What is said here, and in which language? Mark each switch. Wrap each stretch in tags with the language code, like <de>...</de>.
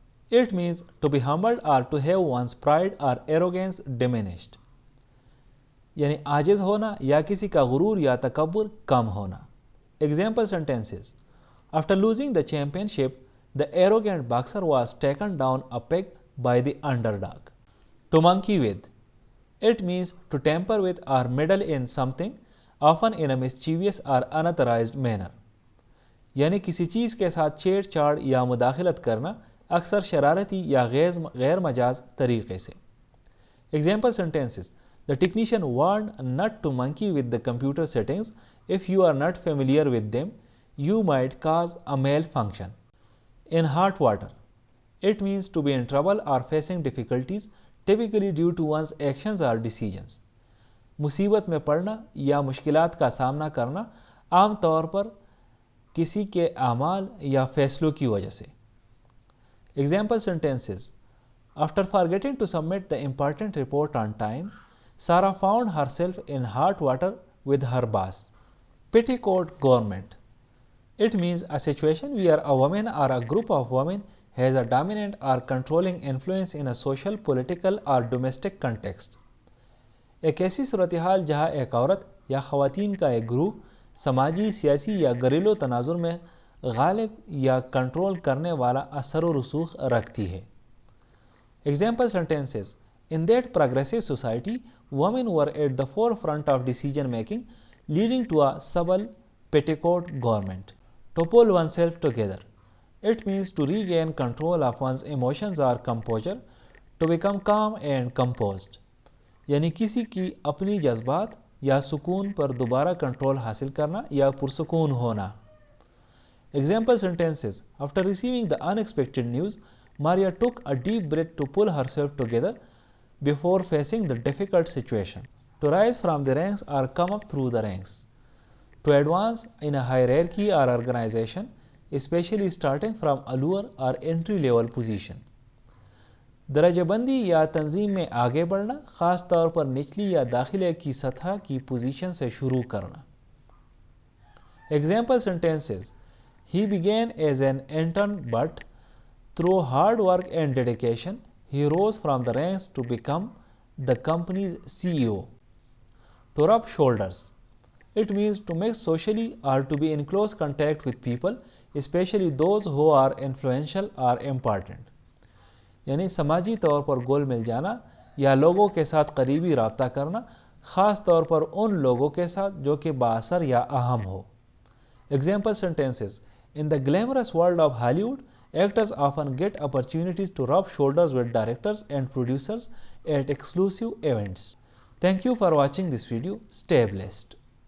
<en>It means to be humbled or to have one's pride or arrogance diminished.</en> <hi>यानी आजिज होना या किसी का गुरूर या तकब्बुर कम होना.</hi> <en>Example sentences. After losing the championship, the arrogant boxer was taken down a peg by the underdog. To monkey with. It means to tamper with or meddle in something, often in a mischievous or unauthorized manner.</en> <hi>यानी किसी चीज़ के साथ छेड़छाड़ या मुदाखलत करना, अक्सर शरारती या गैर मजाज तरीके से.</hi> <en>Example sentences. The technician warned not to monkey with the computer settings. If you are not familiar with them, you might cause a malfunction. In hot water. It means to be in trouble or facing difficulties, typically due to one's actions or decisions.</en> <hi>मुसीबत में पड़ना या मुश्किलात का सामना करना आम तौर पर किसी के आमाल या फैसलों की वजह से.</hi> <en>Example sentences. After forgetting to submit the important report on time, Sarah found herself in hot water with her boss. Petticoat government. It means a situation where a woman or a group of women has a dominant or controlling influence in a social, political or domestic context.</en> <hi>एक ऐसी सूरत हाल जहाँ एक औरत या ख़वातीन का एक group समाजी, सियासी या घरेलू तनाजुर में गालिब या कंट्रोल करने वाला असर व रसूख रखती है.</hi> <en>Example sentences. In that progressive society, women were at the forefront of decision making, leading to a subtle petticoat government. To pull oneself together. It means to regain control of one's emotions or composure, to become calm and composed.</en> <hi>यानी किसी की अपनी जज्बात या सुकून पर दोबारा control हासिल करना या पुरसुकून होना.</hi> <en>Example sentences. After receiving the unexpected news, Maria took a deep breath to pull herself together before facing the difficult situation. To rise from the ranks or come up through the ranks. To advance in a hierarchy or organization, especially starting from a lower or entry level position.</en> <hi>दर्जाबंदी या तंजीम में आगे बढ़ना, ख़ास तौर पर निचली या दाखिले की सतह की पोजीशन से शुरू करना.</hi> <en>Example sentences. He began as an intern but through hard work and dedication, he rose from the ranks to become the company's CEO. To rub shoulders. It means to mix socially or to be in close contact with people, especially those who are influential or important.</en> <hi>यानी समाजी तौर पर गोल मिल जाना या लोगों के साथ करीबी रब्ता करना, ख़ास तौर पर उन लोगों के साथ जो कि बाअसर या अहम हो.</hi> <en>Example sentences. In the glamorous world of Hollywood, actors often get opportunities to rub shoulders with directors and producers at exclusive events. Thank you for watching this video. Stay blessed.</en>